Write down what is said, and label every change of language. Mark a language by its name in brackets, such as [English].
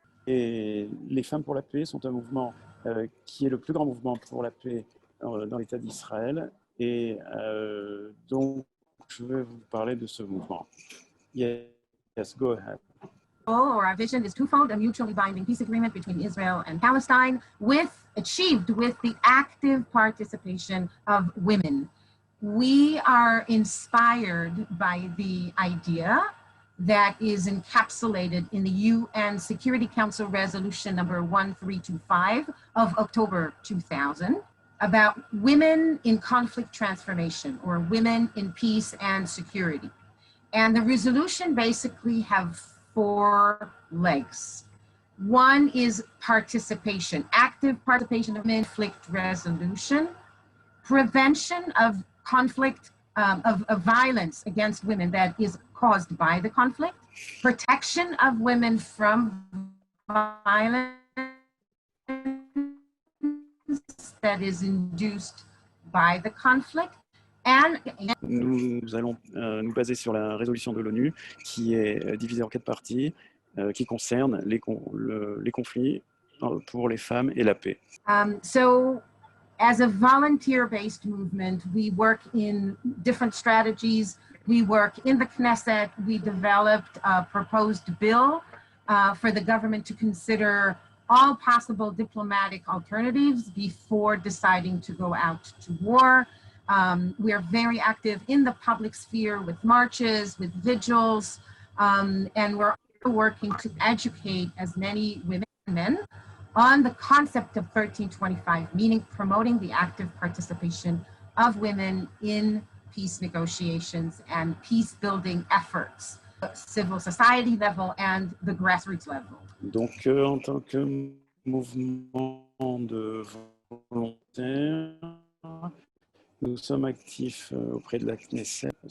[French] Et les femmes pour la paix sont un mouvement qui est le plus grand mouvement pour la paix dans l'État d'Israël. Et donc, je vais vous parler de ce mouvement. [English] Yes, go ahead. Our vision is twofold: a mutually binding peace agreement between Israel and Palestine, achieved with the active participation of women. We are inspired by the idea that is encapsulated in the UN Security Council Resolution number 1325 of October 2000 about women in conflict transformation, or women in peace and security. And the resolution basically have 4 legs. One is participation, active participation of conflict resolution, prevention of conflict, of violence against women that is caused by the conflict, protection of women from violence that is induced by the conflict. And [French] nous allons nous baser sur la résolution de l'ONU qui est divisée en 4 parties qui concernent les conflits pour les femmes et la paix. [English] So, as a volunteer-based movement, we work in different strategies. We work in the Knesset. We developed a proposed bill for the government to consider all possible diplomatic alternatives before deciding to go out to war. We are very active in the public sphere with marches, with vigils, and we're working to educate as many women and men on the concept of 1325, meaning promoting the active participation of women in peace negotiations and peace building efforts, civil society level and the grassroots level. [French] Donc, en tant que mouvement de volontaires, nous sommes actifs auprès de la Knesset.